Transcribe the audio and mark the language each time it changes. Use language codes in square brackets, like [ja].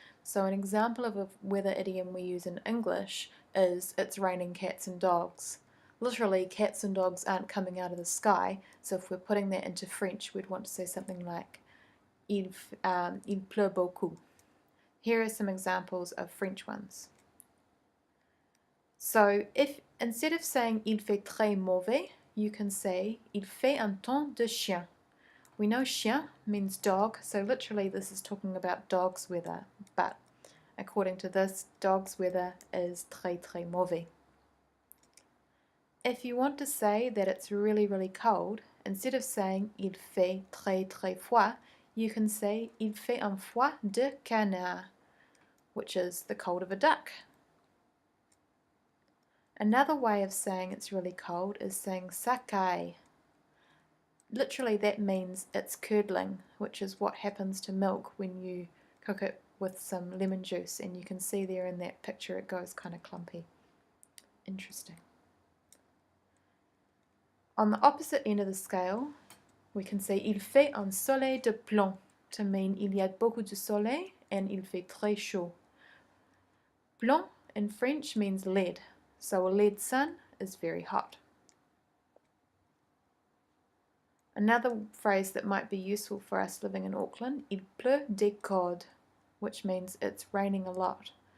[en] So an example of a weather idiom we use in English is "it's raining cats and dogs." Literally, cats and dogs aren't coming out of the sky, so if we're putting that into French, we'd want to say something like [fr] il pleut beaucoup. [en] Here are some examples of French ones. So if instead of saying [fr] il fait très mauvais, [en] you can say [fr] il fait un temps de chien. [en] We know chien means dog, so literally this is talking about dog's weather, but according to this, dog's weather is [fr] très très mauvais. [en] If you want to say that it's really really cold, instead of saying [fr] il fait très très froid, [en] you can say [fr] il fait un froid de canard, [en] which is the cold of a duck. Another way of saying it's really cold is saying [fr] ça caille. [en] Literally that means it's curdling, which is what happens to milk when you cook it with some lemon juice, and you can see there in that picture it goes kind of clumpy. Interesting. On the opposite end of the scale, we can say [fr] il fait un soleil de plomb [en] to mean [fr] il y a beaucoup de soleil [en] and [fr] il fait très chaud. [en] Plomb in French means lead, so a lead sun is very hot. Another phrase that might be useful for us living in Auckland, [fr] il pleut des cordes, [en] which means it's raining a lot.